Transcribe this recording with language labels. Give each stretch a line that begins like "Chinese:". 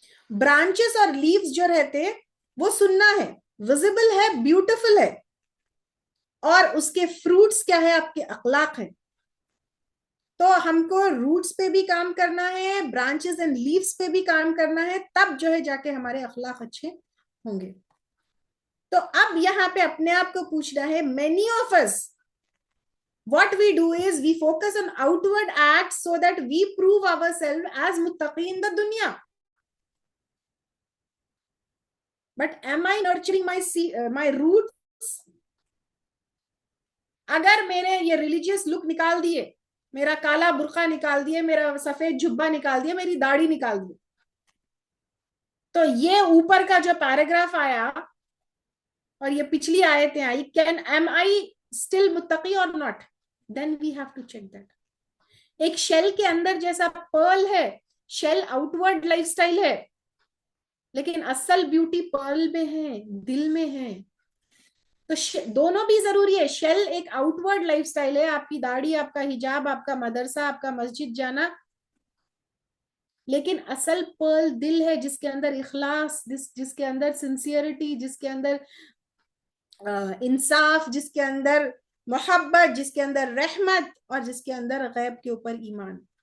Urdu: Branches اور leaves جو رہتے وہ سننا ہے, ویزیبل ہے, بیوٹیفل ہے, اور اس کے فروٹس کیا ہے, آپ کے اخلاق ہے. تو ہم کو روٹس پہ بھی کام کرنا ہے, برانچز اینڈ لیوز پہ بھی کام کرنا ہے, تب جو ہے جا کے ہمارے اخلاق اچھے ہوں گے. تو اب یہاں پہ اپنے آپ کو پوچھنا ہے,
English: many of us what we do is we focus on outward acts so that we prove ourselves as muttaqi in the dunya. But am I nurturing my roots?
Urdu: اگر میں نے یہ ریلیجیس لک نکال دیے, میرا کالا برقع نکال دیے, میرا سفید جبہ نکال دیا, میری داڑھی نکال دی, تو یہ اوپر کا جو پیراگراف آیا اور یہ پچھلی آیتیں آئی,
English: am I still
Urdu: متقی
English: or not? Then we have to check that.
Urdu: ایک شیل کے اندر جیسا پرل ہے, shell out word life style ہے, لیکن اصل بیوٹی پرل میں ہے, دل میں ہے. تو دونوں بھی ضروری ہے. شیل ایک آؤٹ ورڈ لائف سٹائل ہے, آپ کی داڑھی, آپ کا حجاب, آپ کا مدرسہ, آپ کا مسجد جانا, لیکن اصل پرل دل ہے, جس کے اندر اخلاص, جس کے اندر سنسیئرٹی, جس کے اندر انصاف, جس کے اندر محبت, جس کے اندر رحمت, اور جس کے اندر غیب کے اوپر ایمان.